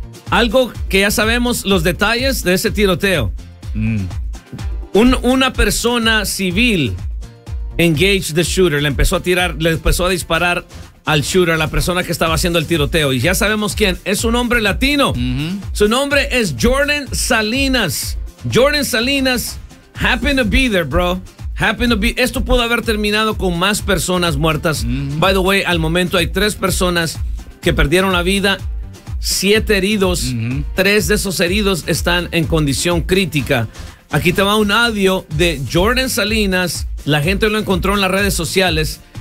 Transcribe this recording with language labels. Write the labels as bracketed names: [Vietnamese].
[Spanish] Algo que ya sabemos, los detalles de ese tiroteo. Una persona civil engaged the shooter, le empezó a disparar al shooter, la persona que estaba haciendo el tiroteo. Y ya sabemos quién, es un hombre latino. Su nombre es Jordan Salinas. [English] Jordan Salinas happened to be there, bro. [Spanish] Esto pudo haber terminado con más personas muertas. [English] By the way, [Spanish] al momento hay 3 personas que perdieron la vida. 7 heridos, 3 de esos heridos están en condición crítica. Aquí te va un audio de Jordan Salinas. La gente lo encontró en las redes sociales.